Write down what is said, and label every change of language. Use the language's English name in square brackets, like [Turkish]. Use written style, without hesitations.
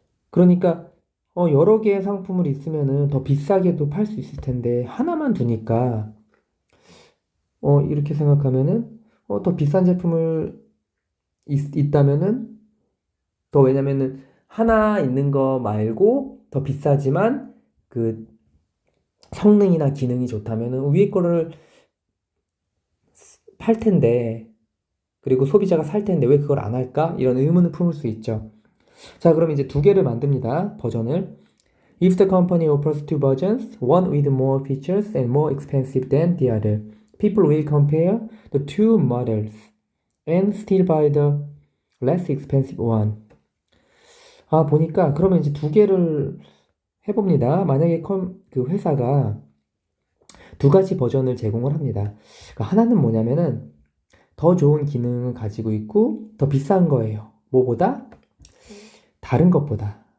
[Korean] 그러니까 여러 개의 상품을 있으면은 더 비싸게도 팔 수 있을 텐데 하나만 두니까 이렇게 생각하면은 더 비싼 제품을 있다면은 더 왜냐면은 하나 있는 거 말고 더 비싸지만 그 성능이나 기능이 좋다면은 위에 거를 팔 텐데 그리고 소비자가 살 텐데 왜 그걸 안 할까? 이런 의문을 품을 수 있죠. 자, 그럼 이제 두 개를 만듭니다. 버전을. [English] If the company offers two versions, one with more features and more expensive than the other, people will compare the two models and still buy the less expensive one. [Korean] 보니까 그러면 이제 두 개를 해봅니다. 만약에 그 회사가 두 가지 버전을 제공을 합니다. 그러니까 하나는 뭐냐면은 더 좋은 기능을 가지고 있고 더 비싼 거예요. 뭐보다? 다른 것보다.